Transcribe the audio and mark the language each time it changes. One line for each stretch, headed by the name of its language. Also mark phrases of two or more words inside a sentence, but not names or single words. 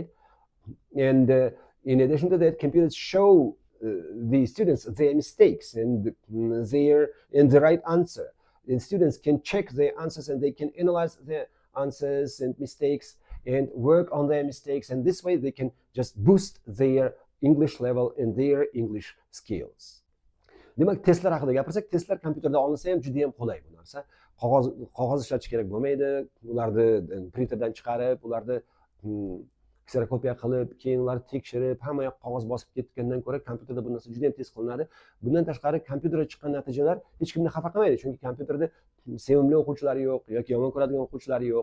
English: And in addition to that, computers show the students their mistakes and the right answer. And students can check their answers and they can analyze their answers and mistakes and work on their mistakes, and this way they can just boost their English level and their English skills.
Uzbek: Demak, testlar haqida gapirsak, testlar kompyuterda olinsa ham juda ham qulay bu narsa. Qog'oz ishlatish kerak bo'lmaydi. Ularni printerdan chiqarib, ularni kserokopiya qilib, keyin ularni tekshirib, hamma yoq qog'oz bosib ketgandan ko'ra kompyuterda bu narsa juda ham tez qilinadi. Bundan tashqari kompyuterda chiqqan natijalar hech kimni xafa qilmaydi, chunki kompyuterda sevimli o'quvchilari yo'q yoki yomon ko'radigan o'quvchilari yo'q.